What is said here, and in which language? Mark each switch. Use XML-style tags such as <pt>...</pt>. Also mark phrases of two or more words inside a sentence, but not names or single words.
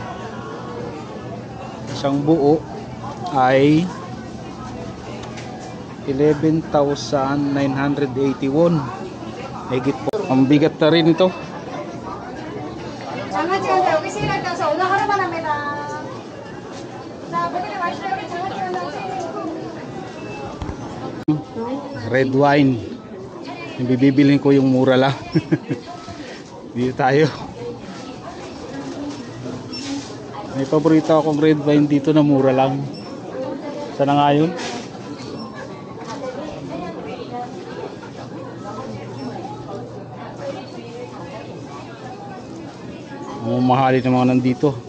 <tl>Isang buo ay 11,980 won. Higit po. Ang bigat na rin ito.</tl> <ko>장아찌가 여기 세일할 때서 오늘 하루만 합니다. 자, 고객님 와주시면 여기 장아찌가 나오세요.</ko> <en>Red wine.</en> <tl>Yung bibibilin ko yung mura lang. Dito tayo. May paborito akong red wine dito na mura lang. Sana nga yun? Mahalin ng mga nandito.</tl>